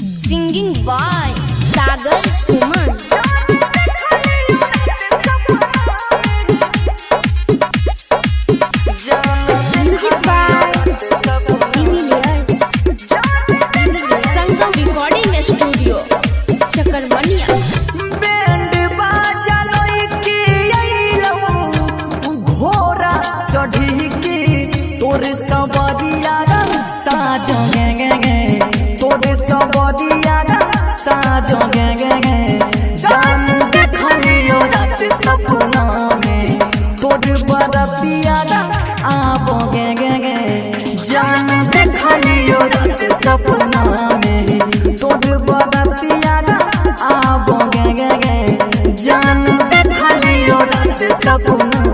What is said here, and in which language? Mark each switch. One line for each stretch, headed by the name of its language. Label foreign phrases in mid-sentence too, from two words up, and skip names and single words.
English: Singing by Sagar Suman. Music by Emiliers. Sangam Recording Studio, Chakarwania.
Maithili: बैंड बाजा लइके अइलौ घोड़ा चढ़ी के तोरे सवरिया साज गे गे गे तोरे सवरिया साज गे गे गे जान देखलियो रात सपना में तोरे बरतिया आबो गे गे गे जान देखलियो रात सपना में तोरे बरतिया आबो गे गे गे जान देखलियो रात सपना